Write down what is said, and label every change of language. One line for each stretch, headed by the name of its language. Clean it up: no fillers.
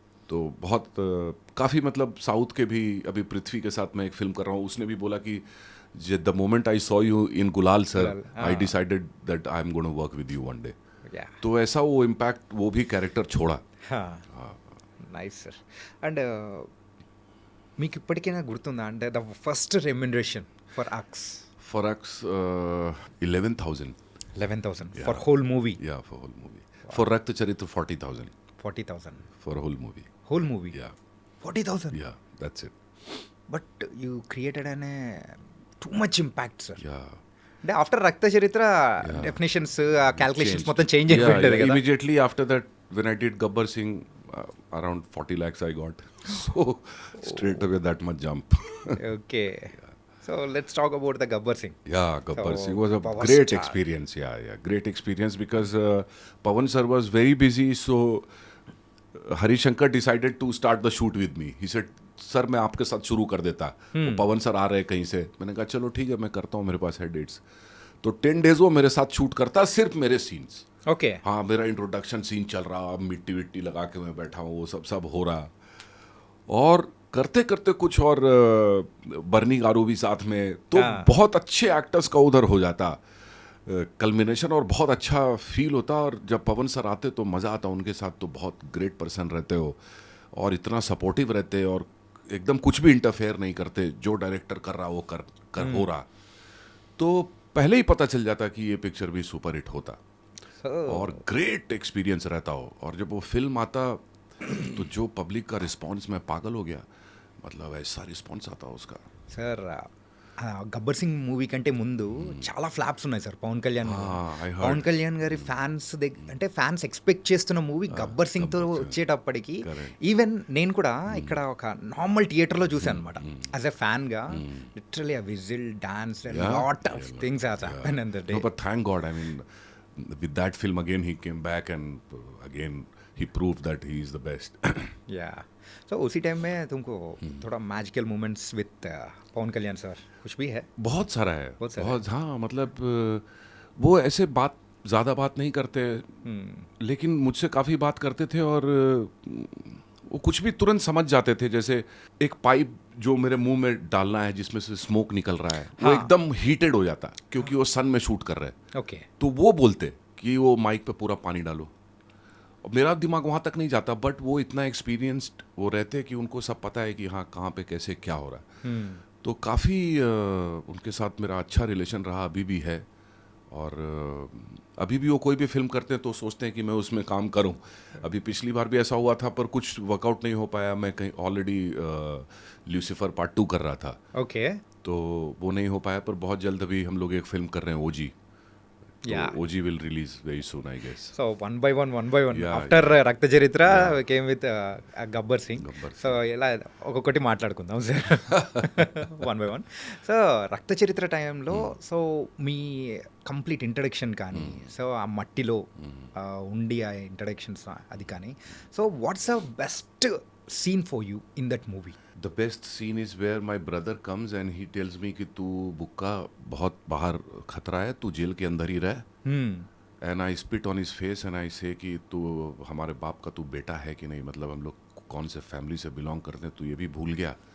Hindi: तो बहुत काफ़ी, मतलब साउथ के भी, अभी पृथ्वी के साथ मैं एक फिल्म कर रहा हूँ, उसने भी बोला कि
English: The moment I saw you in Gulaal sir, I decided that I am gonna work with you one day. Yeah.
Hindi: तो ऐसा वो इम्पैक्ट वो भी कैरेक्टर छोड़ा.
English: Nice sir. And
Telugu: మీకు ఇప్పటికైనా గుర్తుందా అంటే
English: The first remuneration for us? For us 11,000. 11,000 for whole movie? Yeah, for whole movie. For Rakt Charitra 40,000. 40,000 For a whole movie. Whole movie? Yeah, 40,000? yeah, that's it. But you created అనే too much impact sir. Yeah. అంటే after Rakta Charitra definitions, calculations Changed.
Telugu: మొత్తం change అయిపోయి ఉంటుంది కదా.
English: Immediately after that, when I did Gabbar Singh, around 40 lakhs I got. So straight away that much jump. Okay. So let's talk about the Gabbar Singh. Yeah, Gabbar So, Singh was a Power great Star. experience. Yeah, great experience because Pawan sir was very busy. So Harishankar decided to start the shoot with me. He said, "Sir,
Hindi: मैं आपके साथ शुरू कर देता. वो पवन sir आ रहे हैं कहीं से." मैंने कहा चलो ठीक है, मैं करता हूँ, मेरे पास है डेट्स. तो 10 days वो मेरे साथ शूट करता, सिर्फ मेरे सीन्स.
English: Okay.
Hindi: हाँ, मेरा इंट्रोडक्शन सीन चल रहा, मिट्टी विट्टी लगा के मैं बैठा हूँ, वो सब हो रहा. और करते करते कुछ और बर्नी गारू भी साथ में, तो बहुत अच्छे एक्टर्स का उधर हो जाता कल्मिनेशन, और बहुत अच्छा फील होता. और जब पवन सर आते तो मज़ा आता उनके साथ. तो बहुत ग्रेट पर्सन रहते हो और इतना सपोर्टिव रहते और एकदम कुछ भी इंटरफेयर नहीं करते. जो डायरेक्टर कर रहा वो कर हो रहा. तो पहले ही पता चल जाता कि ये पिक्चर भी सुपर हिट होता और ग्रेट एक्सपीरियंस रहता हो. और जब वो फिल्म आता तो जो पब्लिक का रिस्पॉन्स, मैं पागल हो गया. मतलब ऐसा रिस्पॉन्स आता उसका.
Telugu: సార్ గబ్బర్ సింగ్ మూవీ కంటే ముందు చాలా ఫ్లాప్స్ ఉన్నాయి సార్ పవన్ కళ్యాణ్ గారు.
English: I heard.
Telugu: పవన్ కళ్యాణ్ గారి ఫ్యాన్స్ అంటే ఫ్యాన్స్ ఎక్స్పెక్ట్ చేస్తున్న మూవీ గబ్బర్ సింగ్ తో వచ్చేటప్పటికి ఈవెన్ నేను కూడా ఇక్కడ ఒక నార్మల్ థియేటర్లో చూసాను అనమాట
English: as a fan
Telugu: గా.
English: Literally ఆ whistle dance lot of things has happen in the day. No, but thank God, I mean, with that film again he came back and again he proved that he is the best.
Hindi: या सो उसी time में तुमको थोड़ा magical moments with Pawan Kalyan sir कुछ भी है? बहुत सारा है, बहुत सारा बहुत, हाँ, मतलब वो ऐसे ज़्यादा बात नहीं करते, लेकिन मुझसे काफ़ी बात करते थे और वो कुछ भी तुरंत समझ जाते थे। जैसे एक पाइप जो मेरे मुंह में डालना है जिसमें से स्मोक निकल रहा है, वो एकदम हीटेड हो जाता क्योंकि वो सन में शूट कर रहे हैं।
English: okay
Hindi: तो वो बोलते कि वो माइक पे पूरा पानी डालो। और मेरा दिमाग वहाँ तक नहीं जाता, बट वो इतना एक्सपीरियंस्ड वो रहते कि उनको सब पता है कि हाँ कहाँ पे कैसे क्या हो रहा है। तो काफ़ी उनके साथ मेरा अच्छा रिलेशन रहा, अभी भी है। और अभी भी वो कोई भी फिल्म करते हैं तो सोचते हैं कि मैं उसमें काम करूं। अभी पिछली बार भी ऐसा हुआ था पर कुछ वर्कआउट नहीं हो पाया। मैं कहीं ऑलरेडी ल्यूसीफर पार्ट 2 कर रहा था,
English: okay
Hindi: तो वो नहीं हो पाया। पर बहुत जल्द अभी हम लोग एक फिल्म कर रहे हैं, ओजी।
English: Yeah. तो OG will release very soon, I guess. So one by one Yeah, after Rakta Charitra Yeah. came with Gabbar Singh. So
Telugu: ఇలా ఒక్కొక్కటి మాట్లాడుకుందాం
English: Sir one by one.
Telugu: So రక్త చరిత్ర టైంలో సో మీ కంప్లీట్ ఇంట్రడక్షన్ కానీ సో ఆ మట్టిలో ఉండి ఆ ఇంట్రడక్షన్స్ అది కానీ so what's the best scene for you in that movie?
English: the best scene is where my brother comes and he tells me कि
Hindi: तू बुक्का बहुत बाहर खतरा है, तू जेल के अंदर ही रह।
English: and I spit on his face and I say
Hindi: कि तू हमारे बाप का तू बेटा है कि नहीं, मतलब हम लोग कौन से फैमिली से बिलोंग करते हैं, तू ये भी भूल गया।